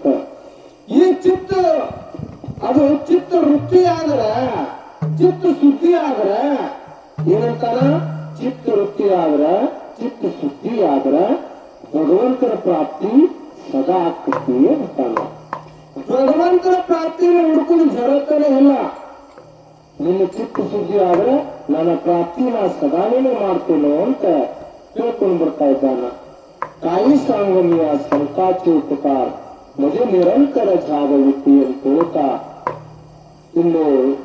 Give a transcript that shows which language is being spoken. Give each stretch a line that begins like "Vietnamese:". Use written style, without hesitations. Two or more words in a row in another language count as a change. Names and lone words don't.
Kannada: ಈ ಚಿತ್ತ ಅದು ಚಿತ್ತ ವೃತ್ತಿ ಆದ್ರೆ ಚಿತ್ತ ಶುದ್ಧಿ ಆದ್ರೆ ಏನಂತಾರ, ಚಿತ್ತ ವೃತ್ತಿ ಆದ್ರ ಚಿತ್ತ ಶುದ್ಧಿ ಆದ್ರ ಭಗವಂತನ ಪ್ರಾಪ್ತಿ ಸದಾ ಆಗ್ತತಿ ಅಂತಾನ. ಭಗವಂತನ ಪ್ರಾಪ್ತಿನ ಹುಡುಕುದು ಜರತನೇ ಇಲ್ಲ. ನಿನ್ನ ಚಿತ್ತ ಶುದ್ಧಿ ಆದ್ರೆ ನನ್ನ ಪ್ರಾಪ್ತಿ ನಾ ಸದಾನೇನೆ ಮಾಡ್ತೇನೋ ಅಂತ ತಿಳ್ಕೊಂಡು ಬರ್ತಾ ಇದ್ದಾನ.
Marathi: काही सांगूया संताचे उपकार म्हणजे निरंतर जागविती
Kannada: ಅಂತ ಹೇಳ್ತಾ ಇನ್ನು